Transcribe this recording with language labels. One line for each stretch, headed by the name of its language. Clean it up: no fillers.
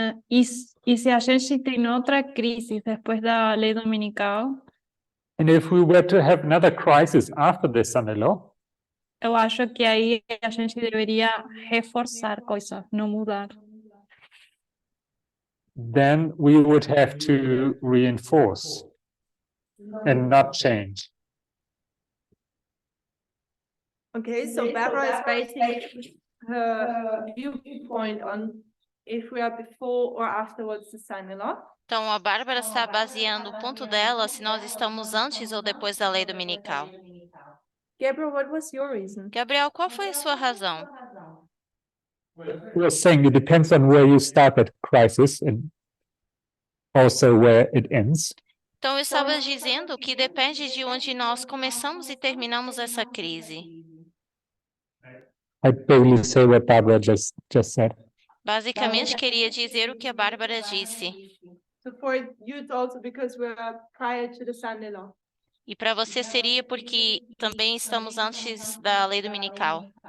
Portuguese: E se a gente tem outra crise depois da lei dominical,
English: And if we were to have another crisis after the Sunday law,
Portuguese: eu acho que aí a gente deveria reforçar coisas, não mudar.
English: then we would have to reinforce and not change. Okay, so Barbara is basing her viewpoint on if we are before or afterwards the son-in-law.
Portuguese: Então, a Bárbara está baseando o ponto dela se nós estamos antes ou depois da lei dominical.
English: Gabriel, what was your reason?
Portuguese: Gabriel, qual foi a sua razão?
English: We are saying it depends on where you start that crisis and also where it ends.
Portuguese: Então, eu estava dizendo que depende de onde nós começamos e terminamos essa crise.
English: I totally say what Barbara just said.
Portuguese: Basicamente, queria dizer o que a Bárbara disse.
English: So for you it's also because we are prior to the son-in-law.
Portuguese: E para você seria porque também estamos antes da lei dominical.